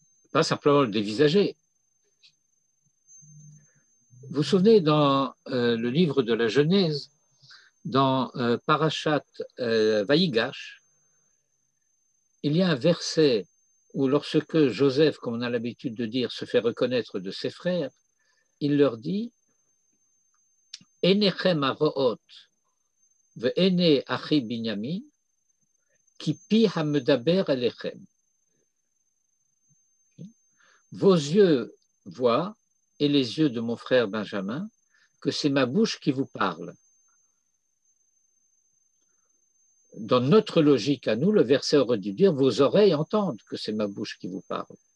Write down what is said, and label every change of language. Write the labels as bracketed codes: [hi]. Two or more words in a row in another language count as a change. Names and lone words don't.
[fr] pas simplement le dévisager. Vous vous souvenez dans le livre de la Genèse, dans Parashat Vaïgash, il y a un verset où lorsque Joseph, comme on a l'habitude de dire, se fait reconnaître de ses frères, il leur dit « [he] עיניכם רואות ועיני אחי בנימין כי פי המדבר אליכם » [fr] Vos yeux voient, et les yeux de mon frère Benjamin, que c'est ma bouche qui vous parle. Dans notre logique à nous, le verset aurait dû dire « Vos oreilles entendent que c'est ma bouche qui vous parle ».